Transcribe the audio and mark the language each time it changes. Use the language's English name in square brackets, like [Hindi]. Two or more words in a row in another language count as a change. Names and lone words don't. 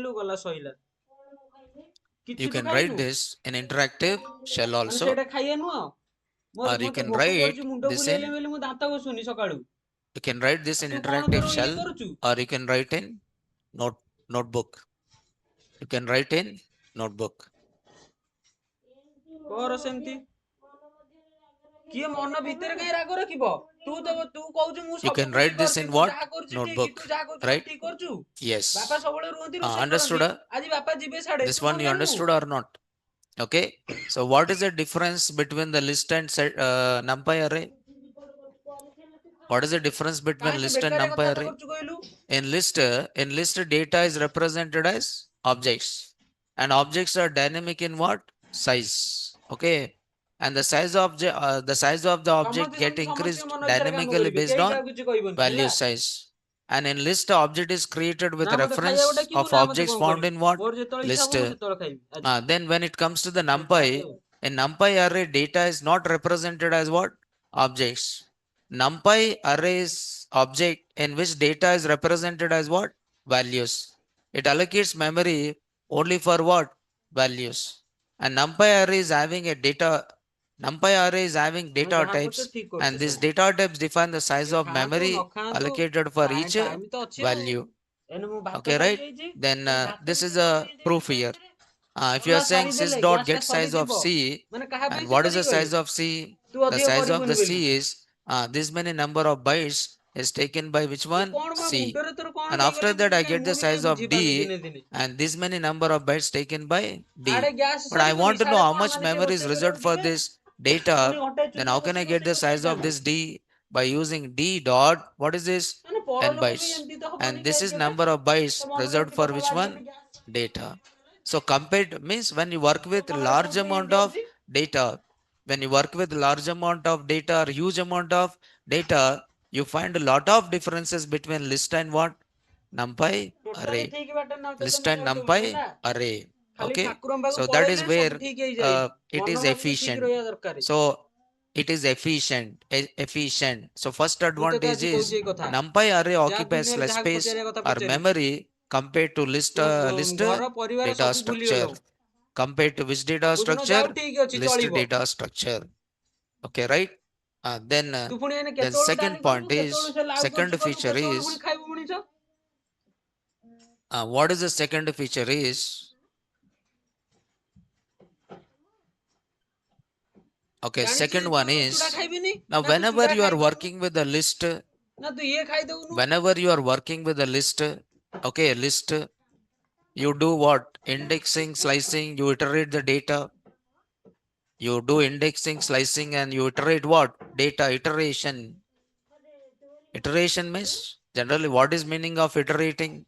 [English] You can write this in interactive shell also, or you can write this in interactive shell, or you can write in notebook. You can write in notebook. [Odia] କିଏ ମନ ଭିତରେ କାଇଁ ରାଗ ରଖିବ? ତୁ କହୁଛୁ ମୁଁ [English] You [Odia] ସବୁ [English] can [Odia] ଠିକ [English] write this [Odia] କରୁଛି, [English] in [Odia] ମୁଁ [English] what? [Odia] ଯାହା କରୁଛି ଠିକ, [English] Notebook, [Odia] ତୁ ଯାହା କରୁଛୁ [English] right? [Odia] ଠିକ କରୁଛୁ। [English] Yes. [Odia] ବାପା ସବୁବେଳେ ରୁହନ୍ତି, ରୋଷେଇ [English] Understood? [Odia] କରନ୍ତି, ଆଜି ବାପା ଯିବେ ସାଡେ, [English] This [Odia] ତୁ [English] one [Odia] କଣ [English] you [Odia] ଜାଣିବୁ? [English] understood or not? Okay. So what is the difference between the list and NumPy array? What is the difference between [Odia] କାହିଁକି [English] list and [Odia] ବେକାରିଆ [English] NumPy [Odia] କଥାବାର୍ତ୍ତା [English] array? [Odia] କରୁଛୁ କହିଲୁ? [English] In list data is represented as objects, and objects are dynamic in what? Size. Okay. And the size of the object get increased [Odia] ସମସ୍ତଙ୍କ ମନ ଇଚ୍ଛାରେ କାମ [English] dynamically [Odia] କରିବେ, [English] based [Odia] କେହି [English] on [Odia] କାହାକୁ କିଛି କହିବନି [English] value [Odia] ହେଲା। [English] size. And in list, object is created with [Odia] ନା ମତେ [English] reference [Odia] ଖାଇବାକୁ ଡାକିବୁ, [English] of [Odia] ନା ମତେ [English] objects [Odia] କଣ [English] found [Odia] କରିବୁ, [English] in what? [Odia] ମୋର ଯେତେବେଳେ ଇଚ୍ଛା [English] List. [Odia] ହବ ମୁଁ ସେତେବେଳେ ଖାଇବି ଆଜି। [English] Then when it comes to the NumPy, [Odia] ବେକାରିଆ ଆଉ। [English] in NumPy array, data is not represented as what? Objects. NumPy array is object in which data is represented as what? Values. It allocates memory only for what? Values. And NumPy array is having [Odia] ତମେ [English] data [Odia] ଯାହା କରୁଛ [English] types, [Odia] ଠିକ [English] and [Odia] କରୁଛ [English] these [Odia] ସବୁ। [English] data types define the size [Odia] କିଏ [English] of [Odia] ଖାଆନ୍ତୁ ନ [English] memory [Odia] ଖାଆନ୍ତୁ, [English] allocated for each [Odia] ଟାଇମ ତ ଅଛି ଆଉ। [English] value. [Odia] ଏନେ ମୁଁ ଭାତ [English] Okay, right? [Odia] ସରିଯାଇଛି, [English] Then [Odia] ଭାତ [English] this [Odia] ବି [English] is [Odia] ଟିକେ [English] a [Odia] ବସେଇ [English] proof [Odia] ଦେଇଛି [English] here. [Odia] ଏଥିରେ। [English] If you [Odia] ଅଲଗା [English] are saying [Odia] ସାରିଦେଲେ [English] sys dot [Odia] ଗ୍ୟାସ ଟା [English] get size of [Odia] ସରିଯିବ। [English] C, [Odia] ମାନେ କାହା ପାଇଁ [English] and what is [Odia] ଚିନ୍ତା [English] the [Odia] ଟିକେ କରିବୁ, [English] size of C? [Odia] ତୁ [English] The [Odia] ଅଧିକ [English] size of [Odia] କରିବୁନି [English] the [Odia] ବୋଲି। [English] C is this many number of bytes is taken by which [Odia] ତୁ [English] one? [Odia] କଣ ବା [English] C. [Odia] ମୁଣ୍ଡରେ ତୋର କଣ [English] And after [Odia] ହେଇଗଲେ [English] that, I get [Odia] ମୁଁ [English] the [Odia] ବି ଟିକେ [English] size of [Odia] ବୁଝିପାରୁନି [English] D, [Odia] ଦିନେ ଦିନେ। [English] and this many number of bytes taken by [Odia] ଆଡେ [English] D. [Odia] ଗ୍ୟାସ [English] But I [Odia] ସରିବନି, [English] want to know [Odia] ସାଡେ [English] how [Odia] କଣ [English] much [Odia] ମାନେ କିଏ [English] memory is [Odia] ରୋଷେଇ [English] reserved [Odia] କରିବାକୁ [English] for [Odia] ଯିବେ, [English] this [Odia] ପୁଣି [English] data. [Odia] ଘଣ୍ଟାଏ [English] Then [Odia] ଚୁଲିରେ [English] how can I [Odia] ବସିକି [English] get [Odia] ରୋଷେଇ [English] the [Odia] କରିକି [English] size of [Odia] ଖାଇଥାନ୍ତି। [English] this D? By using D dot, what is this? [Odia] ମାନେ ପର [English] N [Odia] ଲୋକ ବି [English] bytes. [Odia] ଏମିତି ତ [English] And [Odia] ହବନି [English] this is [Odia] କେବେ, [English] number of bytes [Odia] ତା ମନ [English] reserved [Odia] କେମିତି [English] for [Odia] କଥା [English] which [Odia] ବାହାରିବନି [English] one? [Odia] ଗ୍ୟାସ। [English] Data. So compared means when you work with [Odia] ଲୋକମାନଙ୍କର [English] large [Odia] କଣ ପାଇଁ [English] amount [Odia] ଏମିତି [English] of [Odia] ହଉଛି? [English] data, when you work with large amount of data or huge amount of data, you find a lot of differences between list and what? NumPy ଟୋଟାଲି array. [Odia] ଠିକ ବାଟରେ ନାଉ ତତେ [English] List [Odia] ମୁଁ [English] and [Odia] କହିଦଉଛି [English] NumPy [Odia] ହେଲା। [English] array. [Odia] ଖାଲି [English] Okay. [Odia] ଠାକୁରଙ୍କ ପାଖକୁ [English] So that is [Odia] ପଳେଇଲେ ସବୁ [English] where [Odia] ଠିକ ହେଇଯାଏ, [English] it [Odia] ମନ [English] is [Odia] ଭାଗ ବି ଠିକ [English] efficient. [Odia] ରହିବା ଦରକାର। [English] So it is efficient. So first [Odia] ମୁଁ ତତେ [English] advantage [Odia] ଆଜି କହୁଛି [English] is [Odia] ଏଇ କଥା, [English] NumPy array [Odia] ଯାହା [English] occupies [Odia] ଦୁନିଆରେ [English] less [Odia] ଯାହାକୁ [English] space [Odia] ପଚାରିବା କଥା [English] or [Odia] ପଚାରିବୁ। [English] memory compared to list [Odia] ତୁ ଘର ପରିବାର [English] data [Odia] ସବୁ [English] structure. [Odia] ଭୁଲିଗଲୁ, [English] Compared to which data [Odia] ସବୁଦିନ ଯାଉ [English] structure? [Odia] ଠିକ ଅଛି [English] List [Odia] ଚଳିବ। [English] data structure. Okay, right? [Odia] ତୁ ପୁଣି ଏନେ [English] Then [Odia] କେତେବେଳୁ ଡାଲି [English] second [Odia] କରିବୁ, [English] point [Odia] କେତେବେଳୁ [English] is [Odia] ସେ ଲାଉ [English] second [Odia] କରୁଛି କରିବୁ, [English] feature [Odia] କେତେବେଳୁ ପୁଣି [English] is [Odia] ଖାଇବୁ ମଣିଷ। [English] what is the second feature is okay. [Odia] ଜାଣିଛି [English] Second [Odia] ତୁ [English] one [Odia] ଚୁଡା [English] is [Odia] ଖାଇବିନି, [English] now [Odia] ନା ତୁ [English] whenever [Odia] ଚୁଡା [English] you are [Odia] ଖାଇଦଉନୁ, [English] working with the list, [Odia] ନା ତୁ ଇଏ ଖାଇଦଉନୁ। [English] whenever you are working with the list, okay, list, you do what? Indexing, slicing, you iterate the data. You do indexing, slicing, and you iterate what? Data iteration. Iteration means generally what is meaning of iterating?